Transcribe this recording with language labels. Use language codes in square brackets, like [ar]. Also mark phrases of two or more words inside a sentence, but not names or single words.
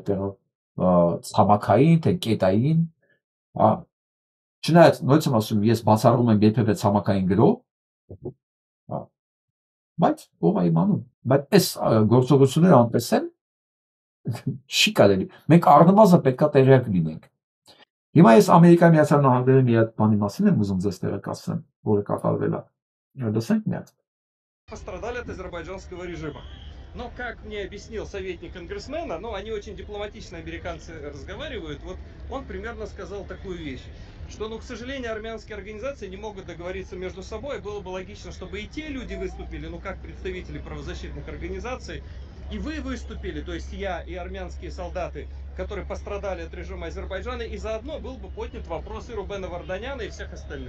[hy] տեղով ցամաքային, թե կետային, հա։ Չնայած նույնիսկ ասում ես բացառում եմ երբևէ ցամաքային գրով, հա, բայց ով է իմանում, բայց այս գործողությունները անտեսեն չի կարելի, մենք առնվազն պետք է տեղյակ լինենք։ Հիմա ես Ամերիկայի Միացյալ Նահանգների մի հատ բանի մասին եմ ուզում ձեզ տեղեկացնեմ, որը կատարվել է։ Լսենք մի հատ։ [ru] Пострадали от азербайджанского режима. Но, как мне объяснил советник конгрессмена, ну, они очень дипломатично, американцы, разговаривают, вот он примерно сказал такую вещь, что, ну, к сожалению, армянские организации не могут договориться между собой, было бы логично, чтобы и те люди выступили, ну, как представители правозащитных организаций, и вы выступили, то есть я и армянские солдаты, которые пострадали от режима Азербайджана, и заодно был бы поднят вопрос и Рубена Варданяна, и всех остальных.